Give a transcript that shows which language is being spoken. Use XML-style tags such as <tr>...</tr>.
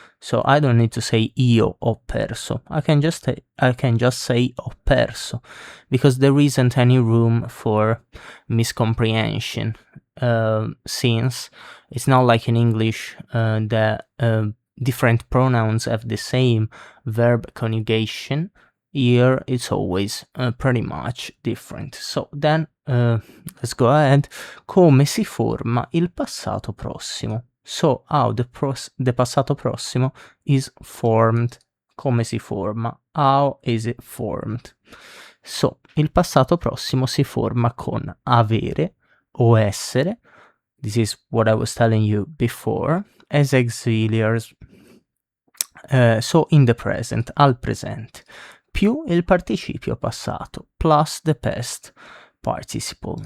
<en>So I don't need to say</en> <it>io ho perso.</it> <en>I can just say</en> <it>ho perso,</it> <en>because there isn't any room for miscomprehension, since it's not like in English that different pronouns have the same verb conjugation, here it's always pretty much different. So then let's go ahead.</en> <it>Come si forma il passato prossimo?</it> <en>So how the passato prossimo is formed.</en> <it>Come si forma?</it> <en>How is it formed? So,</en> <it>il passato prossimo si forma con avere o essere,</it> <en>this is what I was telling you before, as auxiliaries, so in the present,</en> <it>al presente, più il participio passato,</it> <en>plus the past participle.</en>